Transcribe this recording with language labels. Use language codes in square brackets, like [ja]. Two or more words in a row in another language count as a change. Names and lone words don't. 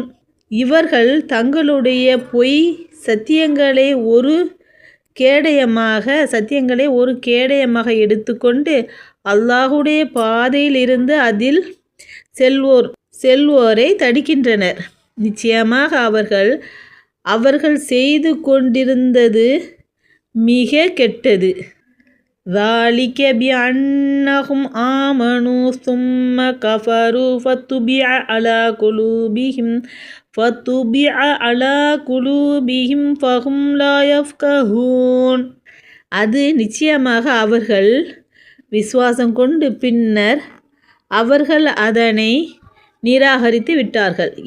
[ta] இவர்கள் தங்களுடைய பொய் சத்தியங்களை ஒரு கேடயமாக எடுத்துக்கொண்டு அல்லாஹுடைய பாதையிலிருந்து அதில் செல்வோரை தடுக்கின்றனர். நிச்சயமாக அவர்கள் செய்து கொண்டிருந்தது மிக கெட்டது. [ar] ذَلِكَ بِأَنَّهُمْ آمَنُوا ثُمَّ كَفَرُوا فَطُبِعَ عَلَى قُلُوبِهِمْ فَهُمْ لَا يَفْقَهُونَ. [ta] அது நிச்சயமாக அவர்கள் விசுவாசம் கொண்டு பின்னர் அவர்கள் அதனை நிராகரித்து விட்டார்கள்.